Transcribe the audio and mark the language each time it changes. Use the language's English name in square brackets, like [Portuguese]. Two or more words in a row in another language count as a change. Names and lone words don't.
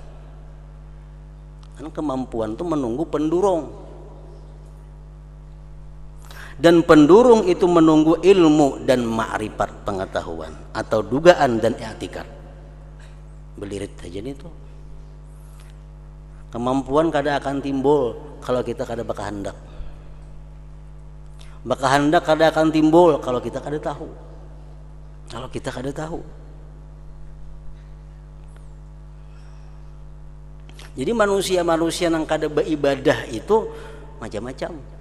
[Indonesian] Kan kemampuan itu menunggu pendorong, dan pendorong itu menunggu ilmu dan ma'rifat, pengetahuan atau dugaan dan i'tikad. [Banjar] Belirit saja itu. Kemampuan kada akan timbul kalau kita kada berkehendak. Berkehendak kada akan timbul kalau kita kada tahu. Kalau kita kada tahu. Jadi manusia-manusia yang kada beribadah itu macam-macam.